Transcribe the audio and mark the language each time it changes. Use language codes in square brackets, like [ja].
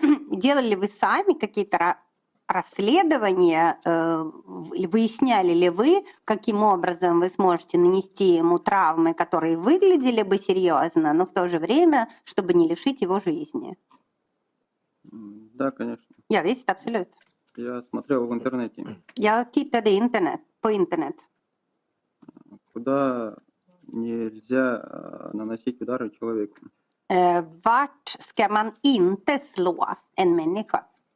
[ru] Делали вы сами какие-то расследования, выясняли ли вы, каким образом вы сможете нанести ему травмы, которые выглядели бы серьезно, но в то же время, чтобы не лишить его жизни? Да, конечно. [sv] Ja, visst, absolut. [ru] Я смотрел в интернете, [sv] Jag tittade på internet. [ru] куда нельзя наносить удары человеку. [sv] Vart ska man inte slå en människa?